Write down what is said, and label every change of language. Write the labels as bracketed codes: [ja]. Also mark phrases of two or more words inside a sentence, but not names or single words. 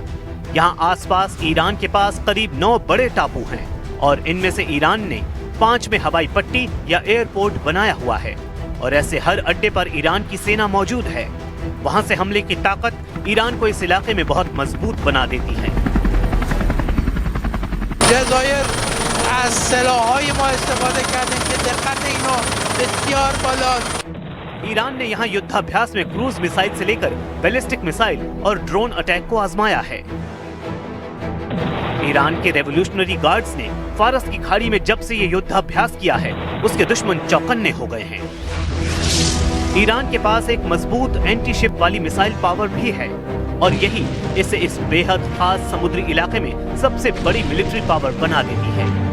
[hi] यहाँ आसपास ईरान के पास करीब 9 बड़े टापू हैं और इनमें से ईरान ने 5 में हवाई पट्टी या एयरपोर्ट बनाया हुआ है और ऐसे हर अड्डे पर ईरान की सेना मौजूद है। वहां से हमले की ताकत ईरान को इस इलाके में बहुत मजबूत बना देती है। [fa] جزایر از سلاح‌های ما استفاده کردن که دقت اینا بسیار بالاست. [hi] ईरान ने यहाँ युद्धाभ्यास में [en] cruise missile [hi] से लेकर [en] ballistic missile [hi] और [en] drone attack [hi] को आजमाया है। ईरान के रेवोल्यूशनरी गार्ड्स ने फारस की खाड़ी में जब से ये युद्धाभ्यास किया है, उसके दुश्मन चौकन्ने हो गए हैं। ईरान के पास एक मजबूत [en] anti ship [hi] वाली [en] missile power [hi] भी है और यही इसे इस बेहद खास समुद्री इलाके में सबसे बड़ी [en] military power [hi] बना देती है।